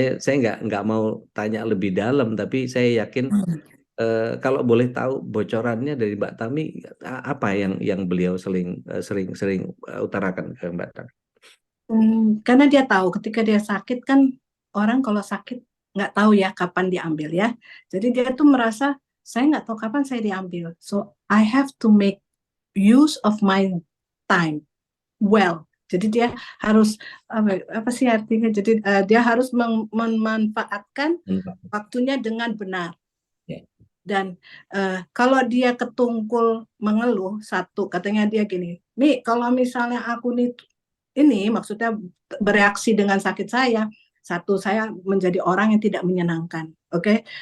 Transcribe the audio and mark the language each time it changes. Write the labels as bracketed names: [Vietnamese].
[Indonesian] Saya nggak mau tanya lebih dalam, tapi saya yakin kalau boleh tahu bocorannya dari Mbak Tami, apa yang beliau sering utarakan ke Mbak Tami? Karena dia tahu ketika dia sakit kan orang kalau sakit nggak tahu ya kapan diambil ya. Jadi dia tuh merasa saya nggak tahu kapan saya diambil. [English] So I have to make use of my time well. [Indonesian] Jadi dia harus apa sih artinya? Jadi dia harus memanfaatkan waktunya dengan benar. Ya. Dan kalau dia ketungkul mengeluh satu, katanya dia gini, Mi, kalau misalnya aku nih ini maksudnya bereaksi dengan sakit saya, satu saya menjadi orang yang tidak menyenangkan, oke?